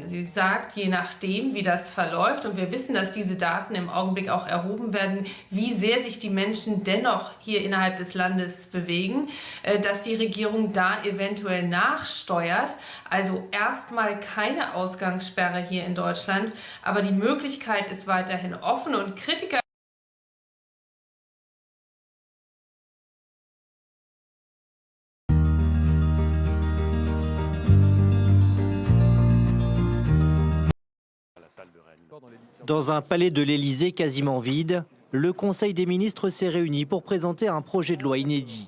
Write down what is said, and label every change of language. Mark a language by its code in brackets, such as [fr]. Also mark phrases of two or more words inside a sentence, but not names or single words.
[de] Sie sagt, je nachdem, wie das verläuft, und wir wissen, dass diese Daten im Augenblick auch erhoben werden, wie sehr sich die Menschen dennoch hier innerhalb des Landes bewegen, dass die Regierung da eventuell nachsteuert. Also erstmal keine Ausgangssperre hier in Deutschland, aber die Möglichkeit ist weiterhin offen, und Kritiker [fr] Dans un palais de l'Élysée quasiment vide, le Conseil des ministres s'est réuni pour présenter un projet de loi inédit.